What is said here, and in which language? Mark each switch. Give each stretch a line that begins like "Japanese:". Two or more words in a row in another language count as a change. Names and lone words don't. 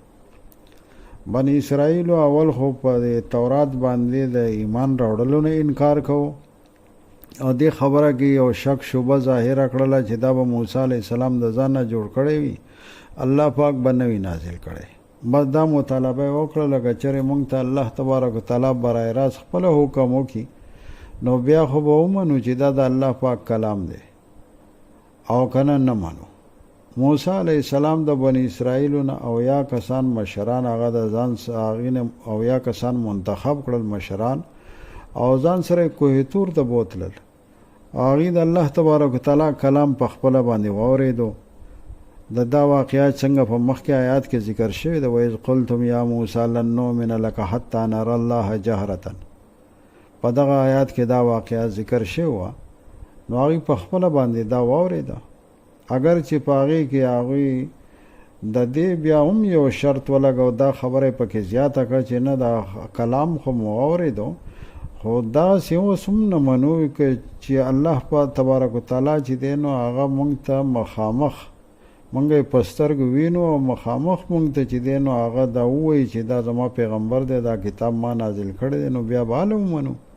Pashto: بنی اسرائیل اول خو په تورات باندې د ایمان راوړلو نه انکار کوو، او دې خبره کې یو شک شوبه ظاهره کړله چې دا به موسی
Arabic: علیه السلام
Pashto: د ځان نه جوړ کړی وي، الله پاک به نه وي نازل کړی. بس دا مطالبه یې وکړه لکه چېرې موږ ته
Arabic: الله تبارک وتعالی
Pashto: برای راست خپله حکم وکړي، نو بیا خو به ومنو چې دا د الله پاک کلام دی، او که نه منو. موسی
Arabic: علیه السلام
Pashto: د بني اسرائیلو نه 80 کسان مشران هغه د ځان هغې نه 80 کسان منتخب کړل مشران، او ځان سره کوه تور ته بوتلل. هغې د
Arabic: الله تبارک وتعالی
Pashto: کلام په خپله باندې واورېدو. د دا واقعات څنګه په مخکې آیات کې ذکر شوي ده،
Arabic: وإذ قلتم یا موسی لن نؤمن لك حتى نرى الله جهرة.
Pashto: په دغه آیات کې دا واقعات ذکر شوي وه، نو هغې په خپله باندې دا واورېده. اگر چې په هغې کې هغوی د دې بیا هم یو شرط ولګو، دا خبره یې پکې زیاته کړه چې نه دا کلام خو مو واورېدو، خو دا سی اوس هم نه منو چې الله په
Arabic: تبارک وتعالی
Pashto: چې دی نو هغه مونږ ته مخامخ مونږ یې په سترګو وینو، او مخامخ مونږ ته چې دی نو هغه دا ووایي چې دا زما پیغمبر دی، دا کتاب ما نازل کړی دی، نو بیا به هله ومنو.